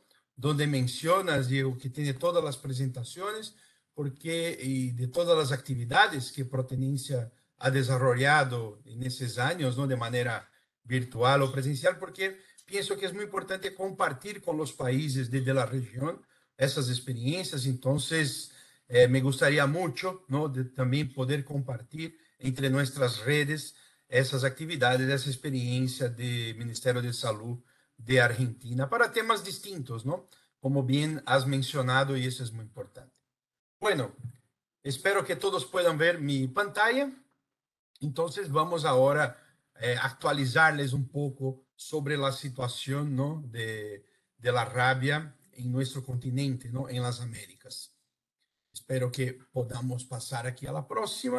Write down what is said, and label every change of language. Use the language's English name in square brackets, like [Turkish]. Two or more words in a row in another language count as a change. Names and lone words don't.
[Spanish] Donde mencionas, Diego, que tiene todas las presentaciones, porque y de todas las actividades que Protenencia ha desarrollado en esos años, ¿no? De manera virtual o presencial, porque pienso que es muy importante compartir con los países de la región esas experiencias. Entonces, me gustaría mucho, ¿no? De también poder compartir entre nuestras redes [Portuguese] essas atividades, essa experiência [Spanish] de Ministério de Salud de Argentina para temas distintos, [Portuguese] não? Como bem [Spanish] has mencionado, [Portuguese] e isso é muito importante. [Spanish] Bueno, espero que todos puedan ver mi pantalla. Entonces vamos ahora actualizarles un poco sobre la situación, ¿no? de la rabia en nuestro continente, ¿no? En las Américas. Espero que podamos pasar aquí a la próxima.